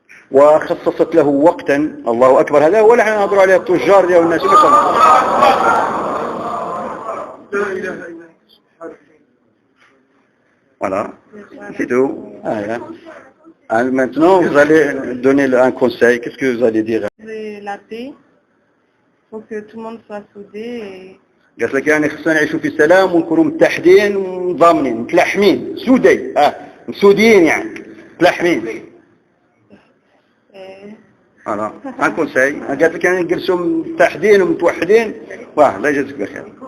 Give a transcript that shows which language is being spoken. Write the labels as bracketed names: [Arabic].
[Arabic] وخصصت له وقتا. الله أكبر. هذا ولا احنا نهضروا عليه التجار ديال الناس مثلا. [French] Voilà, c'est tout. Maintenant, vous allez donner un conseil. Qu'est-ce que vous allez dire? La paix. Faut que tout le monde soit soudé. [Arabic] قالت لك يعني خصنا نعيشوا في سلام ونكونوا متحدين ومنظمين متلاحمين سودي مسودين يعني متلاحمين. [French] فوالا ان كونساي [Arabic] قالت لك يعني نجلسوا متحدين ومتوحدين. واه الله يجازيك بخير.